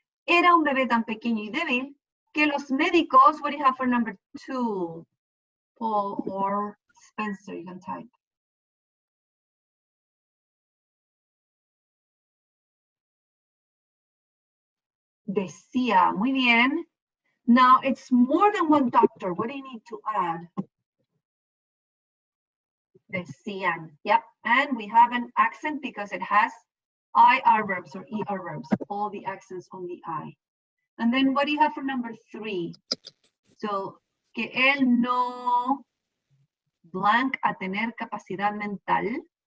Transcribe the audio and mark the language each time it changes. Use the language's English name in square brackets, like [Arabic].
[Spanish] era un bebé tan pequeño y débil que los médicos, [English] what do you have for number 2? Paul or Spencer, you can type. [Spanish] Decía, muy bien. [English] Now it's more than one doctor. What do you need to add? Decían, yep. And we have an accent because it has IR verbs or ER verbs, all the accents on the I. And then what do you have for number 3? [Spanish] So, que él no blank a tener capacidad mental.